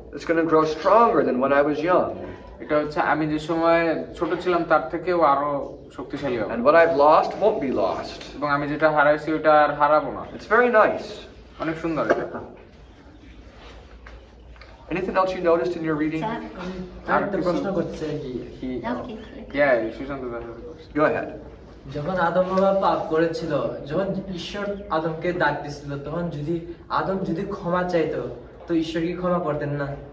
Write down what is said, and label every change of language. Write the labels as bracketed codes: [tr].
[en] It's going to grow stronger than when I was young. [bn] এটা হচ্ছে আমি যে সময় ছোট ছিলাম তার থেকেও আরো শক্তিশালী হবে। [en] And what I've lost won't be lost. [bn] এবং আমি যেটা হারাইছি ওটা আর হারাবো না। [en] It's very nice. [bn] অনেক সুন্দর এটা। [en] Anything else you noticed in your reading? [bn] আর একটা প্রশ্ন করছে কি [en] Okay. Yeah, Sushant Das. Go ahead. [bn] যখন আদম বাবা পাপ করেছিল, যখন ঈশ্বর আদমকে ডাক দিছিল, তখন যদি আদম যদি ক্ষমা চাইতো, তো ঈশ্বর কি ক্ষমা করতেন না?